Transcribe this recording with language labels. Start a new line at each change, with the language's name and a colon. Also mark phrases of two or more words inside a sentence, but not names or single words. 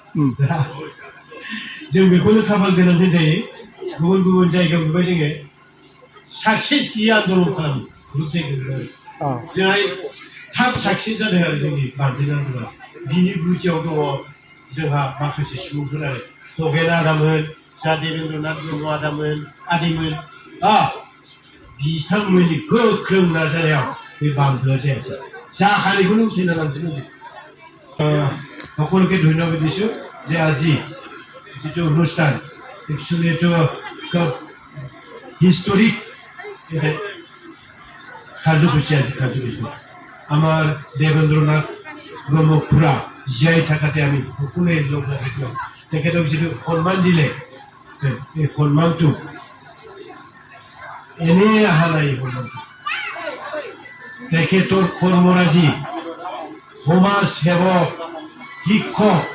Bodo: जों बेखौनो खाफाल गोनां होनजायो गुबुन गुबुन जायगायाव नुबाय जोङो साक्सेस गैया आन्दलन खालामो ग्रुप जायगायाव जोंहा थाब साक्सेस जादों आरो जोंनि बान्दो आन्दलना बिनि गुदियाव दङ जोंहा माखासे सुबुंफोर आरो खगेन आदामोन जा देबेन्द्रनाथ ब्रह्म आदैमोन बिथांमोननि गोख्रों नाजानायाव बे बान्दोआ जायासै जाखानायखौनो उঠাইना लांजोबनांगौ
Assamese: সকলকে ধন্যবাদ দিছোঁ যে আজি যিটো অনুষ্ঠান একচুৱেলি এইটো হিষ্টৰিক কাৰ্যসূচী আজি কাৰ্যসূচী আমাৰ দেবেন্দ্ৰনাথ ব্ৰহ্মপুৰা জীয়াই থাকাতে আমি সকলোৱে লগ লাগিলোঁ তেখেতক যিটো সন্মান দিলে এই সন্মানটো এনেই অহা নাই সন্মানটো তেখেতৰ কৰ্মৰাজি সমাজ সেৱক শিক্ষক